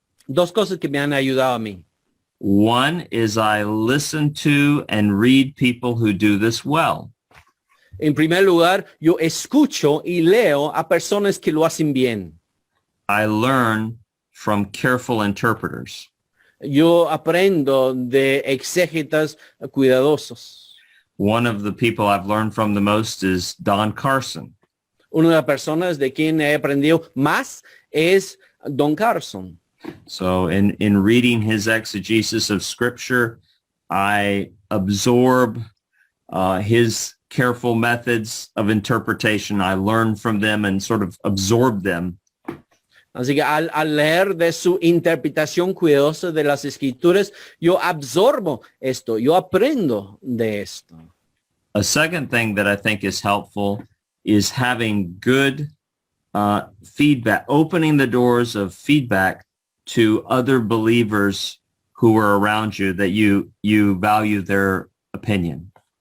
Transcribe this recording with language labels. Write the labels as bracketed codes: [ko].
[es] Dos cosas que me han ayudado a mí. [en] One is I listen to and read people who do this well. [es] En primer lugar, yo escucho y leo a personas que lo hacen bien. [en] I learn from careful interpreters. [es] Yo aprendo de exégetas cuidadosos. [en] One of the people I've learned from the most is Don Carson. [es] Una de las personas de quien he aprendido más es Don Carson. [en] So in reading his exegesis of Scripture, I absorb his careful methods of interpretation. I learn from them and sort of absorb them. [es] Así que al leer de su interpretación cuidadosa de las escrituras, yo absorbo esto, yo aprendo de esto. [en] A second thing that I think is helpful is having good feedback, opening the doors of feedback to other believers who are around you that you value their opinion.